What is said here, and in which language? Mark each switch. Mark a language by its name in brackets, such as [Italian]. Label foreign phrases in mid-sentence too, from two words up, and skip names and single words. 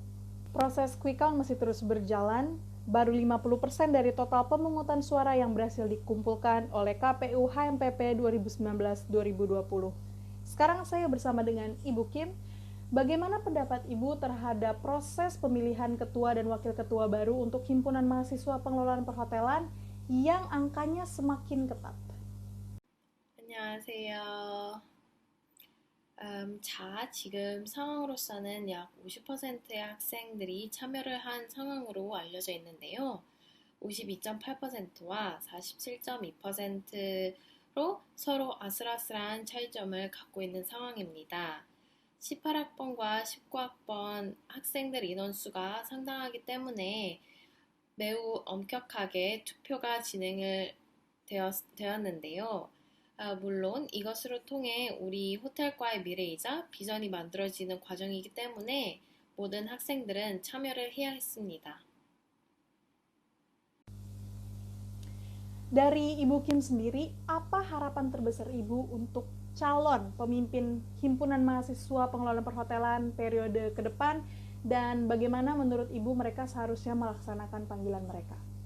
[Indonesian] Proses quick count masih terus berjalan. Baru 50% dari total pemungutan suara yang berhasil dikumpulkan oleh KPU HMPP 2019-2020. Sekarang saya bersama dengan Ibu Kim. Bagaimana pendapat Ibu terhadap proses pemilihan ketua dan wakil ketua baru untuk Himpunan Mahasiswa Pengelolaan Perhotelan yang angkanya semakin ketat? [Korean] 안녕하세요. 지금 상황으로서는 약 50%의 학생들이 참여를 한 상황으로 알려져 있는데요. 52.8%와 47.2%로 서로 아슬아슬한 차이점을 갖고 있는 상황입니다. 18학번과 19학번 학생들 인원수가 상당하기 때문에 매우 엄격하게 투표가 진행을 되었는데요. 물론 이것으로 통해 우리 호텔과의 미래이자 비전이 만들어지는 과정이기 때문에 모든 학생들은 참여를 해야 했습니다. [Indonesian] Dari Ibu Kim sendiri, apa harapan terbesar Ibu untuk calon pemimpin Himpunan Mahasiswa Pengelolaan Perhotelan periode ke depan, dan bagaimana menurut Ibu mereka seharusnya melaksanakan panggilan mereka?